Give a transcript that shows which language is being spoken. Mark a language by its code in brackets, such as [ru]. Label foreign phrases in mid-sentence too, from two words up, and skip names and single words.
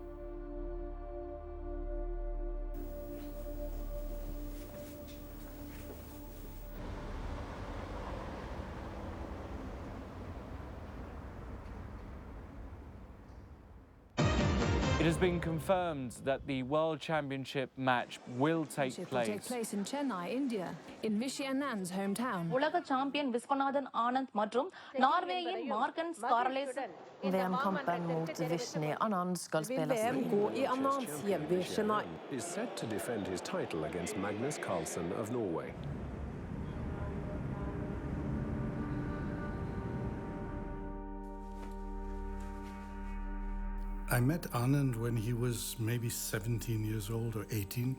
[en] It has been confirmed that the World Championship match will take place. Will take place in Chennai, India, in Vishy Anand's hometown. [ta] உலக சாம்பியன் விஸ்வநாதன் ஆனந்த் மற்றும் நார்வேயின் மார்கன் ஸ்கார்லேசன் [no] VM-kampen mot Vishy Anand skal spelas i Anands hjemby Chennai. [en] Is set to defend his title against Magnus Carlsen of Norway. I met Anand when he was maybe 17 years old or 18.